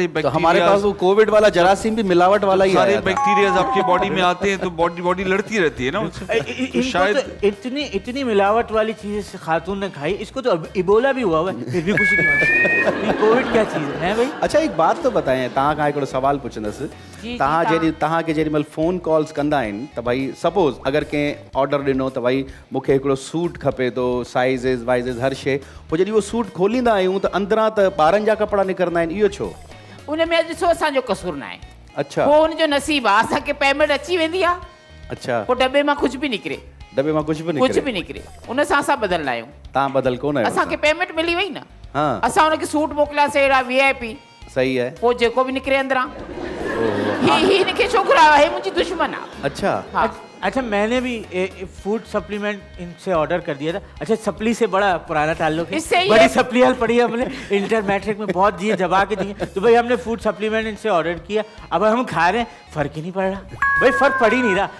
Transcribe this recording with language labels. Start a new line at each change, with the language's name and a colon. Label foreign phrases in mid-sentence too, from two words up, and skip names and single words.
Hindi: तो हमारे पास वो कोविड वाला जरासीम भी मिलावट वाला ही सारे आया था। बैक्टीरियाज आपकी बॉडी में आते हैं, तो बॉडी लड़ती रहती है ना उनसे। तो शायद इतनी मिलावट वाली चीजें से खातून ने खाई, इसको तो इबोला भी हुआ है, फिर भी कुछ नहीं हुआ। ये कोविड क्या चीज है भाई? अच्छा, एक बात तो बताएं,
Sindhi: तव्हां खां हिकिड़ो सवाल पुछंदसि। तव्हांखे जेॾीमहिल
English: phone calls
Sindhi: कंदा आहिनि त भई सपोज़ अगरि कंहिं ऑर्डर ॾिनो त भई मूंखे हिकिड़ो सूट खपे थो, साइज़िस वाइज़िस हर शइ, पोइ जॾहिं उहो सूट खोलींदा आहियूं त अंदरां त ॿारनि जा कपिड़ा निकिरंदा आहिनि, इहो छो? उन में ॾिसो असांजो कसूर न आहे, अच्छा पोइ हुनजो नसीबु आहे, असांखे पेमेंट अची वेंदी आहे, अच्छा, पोइ डॿे मां कुझु बि निकिरे, दॿे मां कुझु बि कुझु बि निकिरे, निकिरे, उन सां असां बदलंदा आहियूं। तव्हां बदल कोन आहियो? असांखे पेमेंट मिली वई न, हाँ, असां हुनखे सूट मोकिलियासीं अहिड़ा VIP,
Hindi: सही है।
Sindhi: पोइ जेको बि निकिरे अंदरां, ही हिनखे छोकिरो आहे, हे मुंहिंजी दुश्मन आहे। अच्छा, हाँ,
Hindi: अच्छा, मैंने भी
English: food supplement
Hindi: इनसे ऑर्डर कर दिया था। अच्छा, सप्ली से बड़ा पुराना ताल्लुक है, इससे ये- बड़ी सप्लियाँ पड़ी है हमने,
English: inter matric
Hindi: में बहुत दिए, दबा के दिए, तो भाई हमने
English: food supplement
Hindi: इनसे ऑर्डर किया, अब हम खा रहे हैं, फर्क ही नहीं पड़ रहा भाई, फर्क पड़ ही नहीं रहा।